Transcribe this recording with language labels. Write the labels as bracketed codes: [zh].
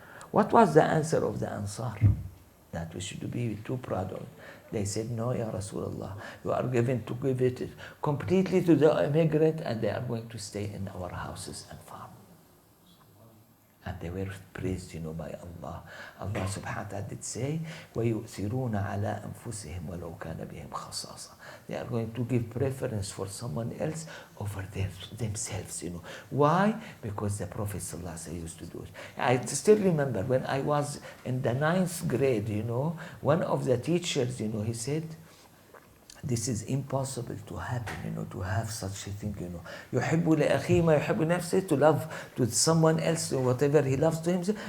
[en] What was the answer of the Ansar? That we should be too proud of. They said, no, Ya Rasulullah, you are given to give it completely to the immigrant, and they are going to stay in our houses and farm. And they were praised, by Allah. Allah subhanahu wa ta'ala did say, [ar] وَيُؤْثِرُونَ عَلَىٰ أَنفُسِهِمْ وَلَوْ كَانَ بِهِمْ خَصَاصًا. [en] They are going to give preference for someone else over themselves, Why? Because the Prophet ﷺ used to do it. I still remember when I was in the 9th grade, one of the teachers, he said, This is impossible to happen, to have such a thing, [ar] يحب لأخيه ما يحب نفسه, [en] to love to someone else whatever he loves to himself.